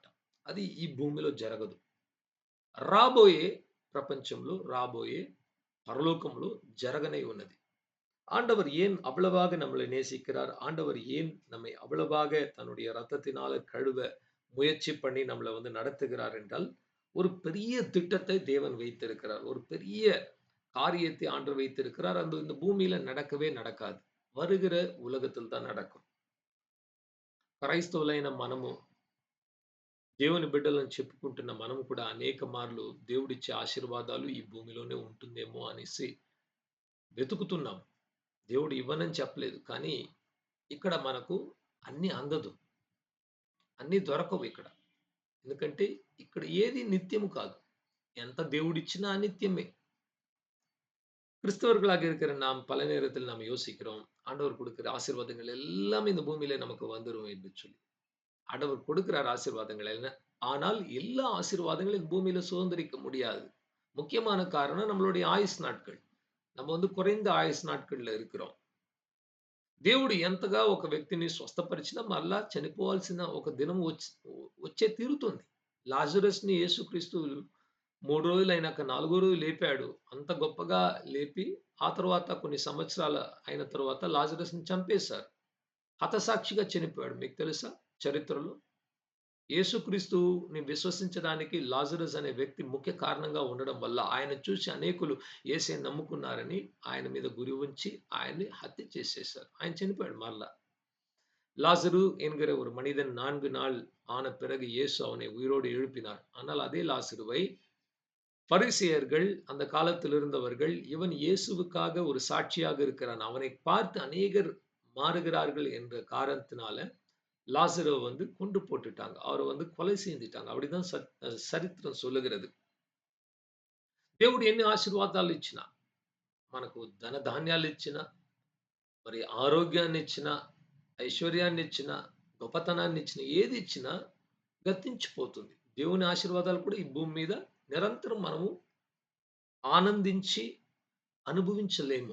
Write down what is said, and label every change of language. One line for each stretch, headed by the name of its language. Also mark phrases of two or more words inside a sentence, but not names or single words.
Telugu: అది ఈ భూమిలో జరగదు. రాబోయే ప్రపంచంలో, రాబోయే பரலோகம்లో జరగనే ఉన్నది.
Tamil: ஆண்டவர் ஏன் அவ்வளவாக நம்மளை நேசிக்கிறார்? ஆண்டவர் ஏன் நம்மை அவ்வளவாக தன்னுடைய ரத்தத்தினால கழுவ முயற்சி பண்ணி நம்மளை நடத்துகிறார் என்றால், ஒரு பெரிய திட்டத்தை தேவன் வைத்திருக்கிறார். ஒரு பெரிய காரியத்தை ஆண்டவர் வைத்திருக்கிறார். அந்த இந்த பூமியில நடக்கவே நடக்காது. வருகிற ఉలగத்தில் தான் நடக்கும்.
Telugu: క్రైస్తవులైన మనము, దేవుని బిడ్డలను చెప్పుకుంటున్న మనము కూడా అనేక మార్లు దేవుడిచ్చే ఆశీర్వాదాలు ఈ భూమిలోనే ఉంటుందేమో అనేసి వెతుకుతున్నాం. దేవుడు ఇవ్వనని చెప్పలేదు. కానీ ఇక్కడ మనకు అన్నీ అందదు. అన్నీ దొరకవు ఇక్కడ. ఎందుకంటే ఇక్కడ ఏది నిత్యము కాదు. ఎంత దేవుడిచ్చినా అనిత్యమే.
Tamil: கிறிஸ்தவர்களாக இருக்கிற நாம் பல நேரத்தில் நாம் யோசிக்கிறோம், ஆண்டவர் கொடுக்கிற ஆசீர்வாதங்கள் எல்லாம் இந்த பூமியில நமக்கு வந்துரும் என்று சொல்லி. ஆண்டவர் கொடுக்கிறார் ஆசீர்வாதங்கள் என்ன? ஆனால் எல்லா ஆசீர்வாதங்களும் இந்த பூமியில சுதந்திரிக்க முடியாது. முக்கியமான காரணம் நம்மளுடைய ஆயுசு நாட்கள். நம்ம குறைந்த ఆయుస్సు నాட்கள்ல இருக்கிறோం.
Telugu: దేవుడు ఎంతగా ఒక వ్యక్తిని స్వస్థపరిచినా మరలా చనిపోవాల్సిన ఒక దినం వచ్చే తీరుతుంది. లాజరస్‌ని యేసుక్రీస్తు 3 రోజులైనాక నాలుగో రోజు లేపాడు. అంత గొప్పగా లేపి, ఆ తర్వాత కొన్ని సంవత్సరాలు అయిన తర్వాత లాజరస్‌ని చంపేశారు. హతసాక్షిగా చనిపోయాడు. మీకు తెలుసా చరిత్రలో? యేసుక్రీస్తుని విశ్వసించడానికి లాజరస్ అనే వ్యక్తి ముఖ్య కారణంగా ఉండడం వల్ల ఆయన చూసి అనేకులు యేసుని నమ్ముకున్నారని ఆయన మీద గురి ఉంచి ఆయన్ని హత్య చేసేశారు. ఆయన చనిపోయాడు మరలా.
Tamil: லாசரு என்கிற ஒரு மனிதன் 4 நாள் ஆன பிறகு இயேசு அவனை உயிரோடு எழுப்பினார். ஆனால் அதே லாசருவை பரிசேயர்கள் அந்த காலத்தில் இருந்தவர்கள், இவன் இயேசுவுக்காக ஒரு சாட்சியாக இருக்கிறான். அவனை பார்த்து அநேகர் மாறுகிறார்கள் என்ற காரணத்தினால லாசருவ கொன்று போட்டுட்டாங்க. அவர கொலை செய்துட்டாங்க. அப்படிதான் சரித்திரம் சொல்லுகிறது.
Telugu: దేవుడు ఎన్ని ఆశీర్వాదాలు ఇచ్చినా, మనకు ధన ధాన్యాలు ఇచ్చినా, మరి ఆరోగ్యాన్ని ఇచ్చినా, ఐశ్వర్యాన్ని ఇచ్చినా, గొప్పతనాన్ని ఇచ్చినా, ఏది ఇచ్చినా గతించిపోతుంది. దేవుని ఆశీర్వాదాలు కూడా ఈ భూమి మీద నిరంతరం మనము ఆనందించి అనుభవించలేము.